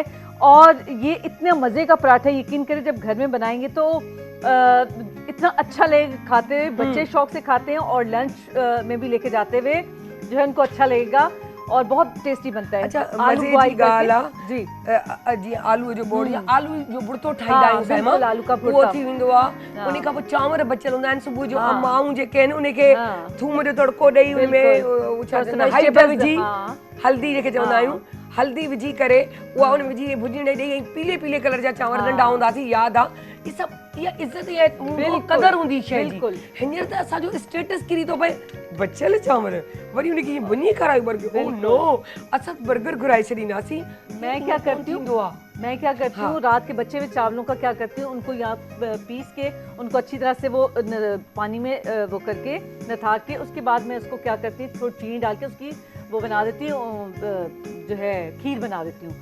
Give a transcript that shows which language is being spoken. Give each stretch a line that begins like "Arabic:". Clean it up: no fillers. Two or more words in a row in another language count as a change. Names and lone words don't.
Urdu: اور یہ اتنے مزے کا پراٹھا یقین کریں جب گھر میں بنائیں گے تو اتنا اچھا لگے گا کھاتے ہوئے، بچے شوق سے کھاتے ہیں اور لنچ میں بھی لے کے جاتے ہوئے جو ہے ان کو اچھا لگے گا اور بہت ٹیسٹی بنتا ہے.
Sindhi: अच्छा आलू बॉईल जी जी आलू जो बोड़ या आलू जो बुड़तो ठाहींदा आहियूं साइमा,
Urdu: آلو کا
Sindhi: उहो थी वेंदो आहे। उन खां पोइ चांवर बचियल हूंदा आहिनि सुबुह जो, माऊं जेके आहिनि उनखे थूम जो तड़को ॾेई उनमें छा चवंदा आहिनि हाइड विझी, हल्दी जेके चवंदा आहियूं, हल्दी विझी करे उहा उन विझी भुञी ॾेई, पीले पीले कलर जा चांवर नंढा हूंदासीं, यादि आहे। ये सभु इहा इज़त या क़दर हूंदी शइ जी। हींअर त असांजो स्टेटस किरी थो पए, बचियल चांवर वरी उनखे ईअं भुञी खारायूं बर्गर।
English: oh no,
Sindhi: असां बर्गर घुराए छॾींदासीं।
Urdu: میں کیا کرتی ہوں رات کے بچے ہوئے چاولوں کا کیا کرتی ہوں، ان کو یہاں پیس کے ان کو اچھی طرح سے وہ پانی میں وہ کر کے نتھا کے، اس کے بعد میں اس کو کیا کرتی ہوں تھوڑی چینی ڈال کے اس کی وہ بنا دیتی ہوں، جو ہے کھیر بنا دیتی ہوں.